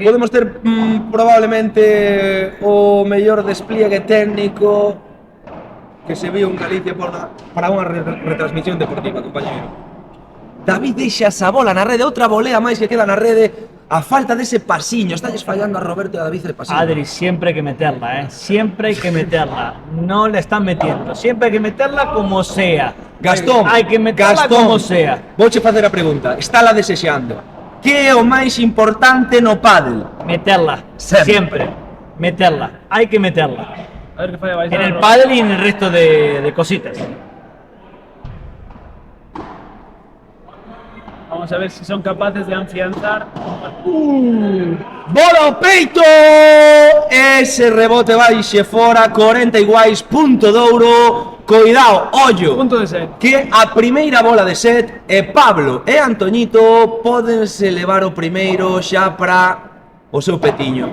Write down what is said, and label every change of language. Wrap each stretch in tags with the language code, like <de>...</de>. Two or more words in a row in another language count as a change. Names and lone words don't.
<gl>Podemos ter probablemente o mellor despliegue técnico que se viu en Galicia para unha retransmisión deportiva, compañeiro. David deixa esa bola na rede, outra volea máis que queda na rede. A falta dese pasiño, estalles fallando a Roberto e a David</gl> <es>el pasiño. Adri, siempre hay que meterla, siempre hay que meterla. No la están metiendo, siempre hay que meterla como sea. Gastón, hay que meterla como sea.</es> <gl>Vouche facer a pregunta,</gl> <es>está la</es> <gl>desexando. Que é o máis importante no pádel?</gl> <es>Meterla, siempre. Meterla, hay que meterla. A ver qué falla En el pádel y en el resto de cositas. Vamos a ver si son capaces de afianzar.</es> <gl>Bola ao peito! Ese rebote baixe fora, 40 iguais, punto de ouro. Coidado, ollo, Punto de set. que a primeira bola de set e Pablo e Antoñito pódense levar o primeiro xa para o seu petiño.</gl>